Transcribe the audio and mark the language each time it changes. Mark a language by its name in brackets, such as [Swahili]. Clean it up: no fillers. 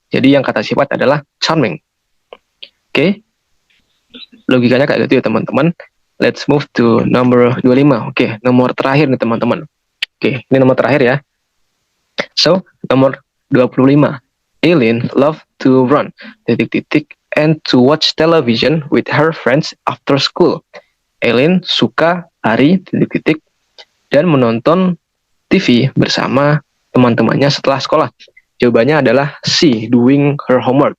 [Indonesian] Jadi yang kata sifat adalah charming. Oke. Logikanya kayak gitu ya teman-teman. [English] Let's move to number 25. [Indonesian] Oke, nomor terakhir nih teman-teman. Oke, ini nomor terakhir ya. So, nomor 25. [English] Eileen loved to run, and to watch television with her friends after school. [Indonesian] Eileen suka lari, dan menonton TV bersama teman-temannya setelah sekolah. Jawabannya adalah C, [English] doing her homework.